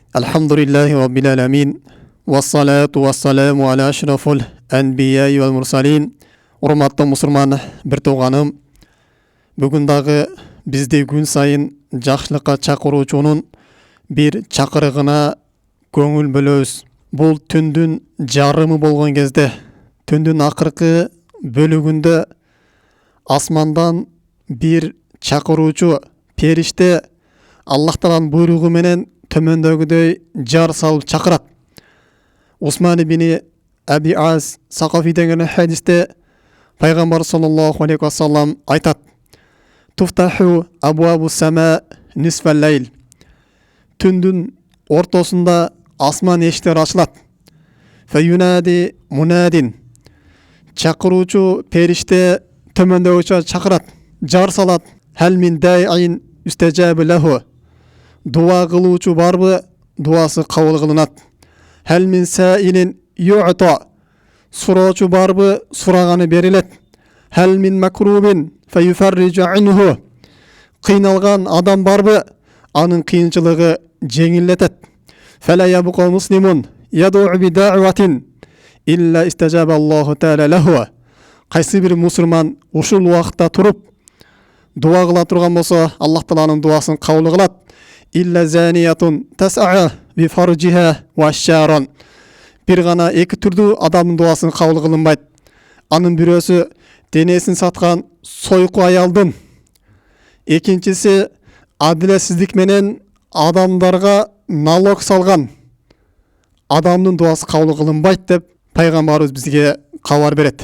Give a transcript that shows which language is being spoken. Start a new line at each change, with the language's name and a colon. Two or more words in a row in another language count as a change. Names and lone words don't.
Arabic: الحمد لله رب العالمين والصلاة والسلام على أشرف الأنبياء والمرسلين.
Kyrgyz: Урматтуу мусулман бир тууганым, бүгүн дагы бизди күн сайын жакшылыкка чакыруучунун бир чакырыгына көңүл бөлөбүз. Бул түндүн жарымы болгон кезде, түндүн акыркы бөлүгүндө асмандан бир чакыруучу периште Аллах Тааланын буйругу менен төмөндөгүдөй жар салып чакырат. Усман ибн Аби Аз Сакафи деген хадисте Пайгамбар
Arabic: صلى الله عليه وسلم
Kyrgyz: айтат:
Arabic: "تفتح أبواب السماء نصف الليل."
Kyrgyz: Түндүн ортосунда асман эшиктери ачылат.
Arabic: فينادي مناد.
Kyrgyz: Чакыруучу периште төмөндөгүчө чакырат, жар салат.
Arabic: هل من داع يستجاب له.
Kyrgyz: Дуа кылуучу барбы, дуасы кабыл кылынат.
Arabic: هل من سائل يعطى.
Kyrgyz: Суроочу барбы, сураганы берилет.
Arabic: هل من مكروب فيفرج عنه.
Kyrgyz: Кыйналган адам барбы, анын кыйынчылыгы жеңилдетет.
Arabic: فلا يبقى مسلم يدعو بدعوة إلا استجاب الله تعالى له.
Kyrgyz: Кайсы бир мусулман ушул убакытта туруп дуа кыла турган болсо, Аллах Тааланын дуасын кабыл кылат.
Arabic: إلا زانية تسعى بفرجها أو عشار.
Kyrgyz: Бир гана эки түрдүү адамдын дуасын кабыл кылынбайт. Анын бирөөсү денесин саткан сойку аялдын, экинчиси адилетсиздик менен адамдарга налог салган адамдын дуасы кабыл кылынбайт деп пайгамбарыбыз бизге кабар берет.